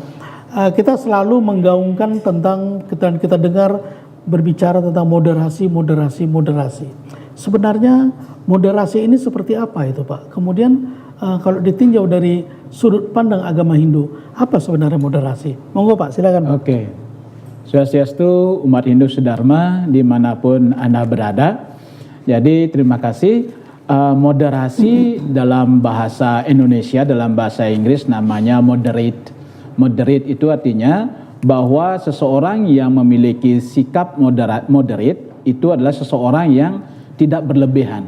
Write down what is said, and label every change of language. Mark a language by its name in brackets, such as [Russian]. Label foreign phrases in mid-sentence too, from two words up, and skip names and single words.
[Indonesian] Kita selalu menggaungkan tentang, kita dengar berbicara tentang moderasi. Sebenarnya moderasi ini seperti apa itu, Pak? Kemudian kalau ditinjau dari sudut pandang agama Hindu, apa sebenarnya moderasi? Monggo Pak, silakan Pak. Oke. Swastiastu, umat Hindu sedharma dimanapun Anda berada. Jadi terima kasih. Moderasi dalam bahasa Indonesia, dalam bahasa Inggris namanya moderate. Moderate itu artinya bahwa seseorang yang memiliki sikap moderate itu adalah seseorang yang tidak berlebihan.